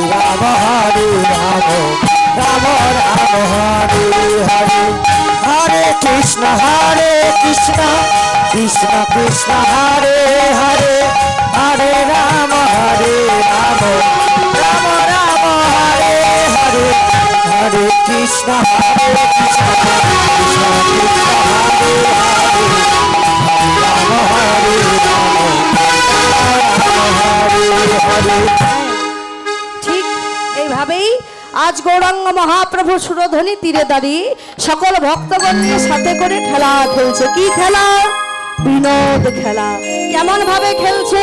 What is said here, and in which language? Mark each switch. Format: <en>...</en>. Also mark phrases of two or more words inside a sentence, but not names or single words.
<bn>Rama Hare Rama Rama Rama Hare Hare Hare Krishna Krishna Krishna Hare Hare Hare Rama Hare Rama Rama Rama Hare Hare Hare Krishna Krishna Krishna Hare Hare ঠিক এইভাবেই আজ গৌরাঙ্গ মহাপ্রভু সুরধ্বনি তীরে দাঁড়িয়ে সকল ভক্তগণের সাথে করে খেলা খেলছে। কি খেলা? বিনোদ খেলা। কেমন ভাবে খেলছে?</bn>